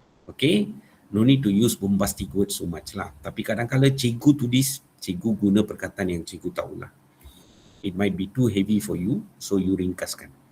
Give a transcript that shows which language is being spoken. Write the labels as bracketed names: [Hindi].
[English] Okay, no need to use bombastic words so much lah. [Malay] Tapi kadang-kadang cikgu tulis, cikgu guna perkataan yang cikgu tahulah. [English] It might be too heavy for you, so you ringkaskan.